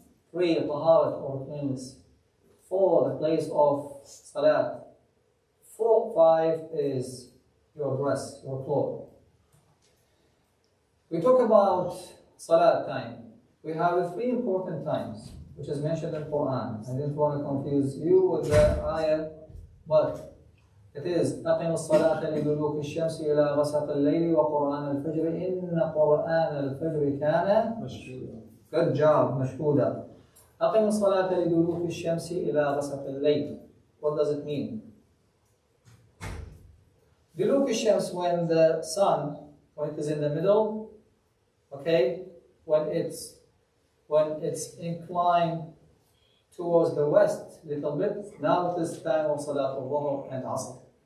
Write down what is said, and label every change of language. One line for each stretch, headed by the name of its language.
English: 3, Taharat or cleanliness. 4, the place of Salat. 5 is your dress, your clothes. We talk about Salat time. We have 3 important times, which is mentioned in Quran. I didn't want to confuse you with the ayah, but it is
Arabic: أقم الصلاة لدلوك الشمس إلى غسق الليل وقرآن الفجر إن قرآن الفجر كان مشهودا.
English: Good job, مشهودا.
Arabic: أقم الصلاة لدلوك الشمس إلى غسق الليل.
English: What does it mean?
Arabic: دلوك الشمس,
English: when the sun, when it is in the middle, okay, when it's inclined towards the west a little bit, now it is time of Salat al-Dhuhr and Asr.